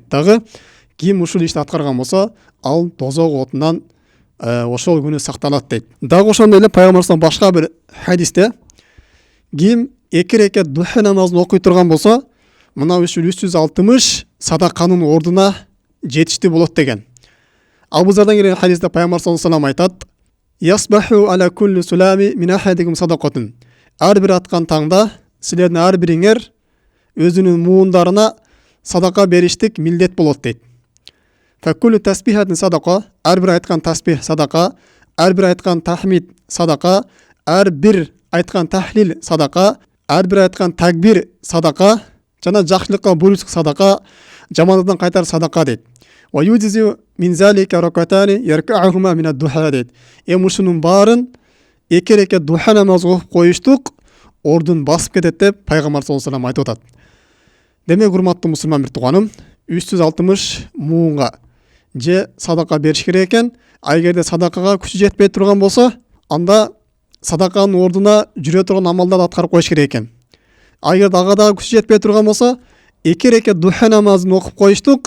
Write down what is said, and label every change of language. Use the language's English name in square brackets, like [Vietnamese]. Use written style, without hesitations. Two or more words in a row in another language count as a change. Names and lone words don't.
[Kyrgyz] Дагы ким ушул ишти аткарган болсо, ал тозок отунан ошол күнү сакталат дейт. Дагы ошондой эле пайгамбарыбыз башка бир хадисте ким 2 рекат духа намазын окуй турган болсо, мына ушул 360 садаканын ордуна жетиштүү болот деген. Абу Зардан келген хадисте пайгамбар [Arabic] صلى الله عليه وسلم [Kyrgyz] айтат: [Arabic] "يصبح على كل سلامى من أحدكم صدقة." [Kyrgyz] Ар бир аткан таңда силердин ар бириңер өзүнүн муундарына садака бериштик милдет болот дейт. [Arabic] فكل تسبيحة صدقة, [Kyrgyz] ар бир айткан тасбих садака, ар бир айткан тахмид садака, ар бир айткан тахлил садака, ар бир айткан такбир садака, жана жакшылыкка буйрук садака, жамандыктан кайтар садака дейт. [Arabic] ويجزئ من ذلك ركعتان يركعهما من الضحى дейт. [Kyrgyz] Ушунун баарын 2 рекат духа намаз окуп коюштук ордун басып кетет деп пайгамбар [Arabic] صلى الله عليه وسلم [Kyrgyz] айтып атат. Демек, урматтуу мусулман бир тууганым, 360 муунга же садака бериш керек экен. Эгерде садакага күчү жетпей турган болсо, анда садаканын ордуна жүрө турган амалдарды аткарып коюш керек экен. Эгерде ага дагы күчү жетпей турган болсо, 2 рекат духа намазын окуп коюштук.